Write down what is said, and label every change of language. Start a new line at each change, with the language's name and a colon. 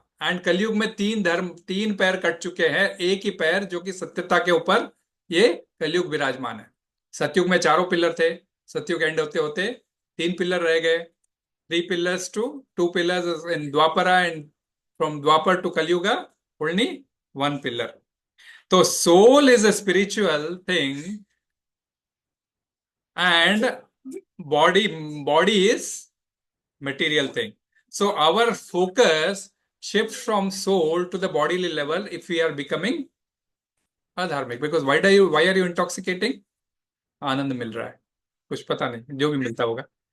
Hindi: And कलयुग में तीन पैर कट चुके हैं, एक ही पैर जो कि सत्यता के ऊपर ये कलयुग विराजमान है। सतयुग में चारों पिलर थे, सतयुग एंड होते होते 3 पिलर रह गए,
English: 3 pillars to 2 pillars in Dwapara, and from Dwapar to Kalyuga only 1 pillar. So soul is a spiritual thing and body is material thing. So our focus shifts from soul to the bodily level if we are becoming adharmic. Because why are you intoxicating?
Hindi: आनंद मिल रहा है, कुछ पता नहीं, जो भी मिलता होगा.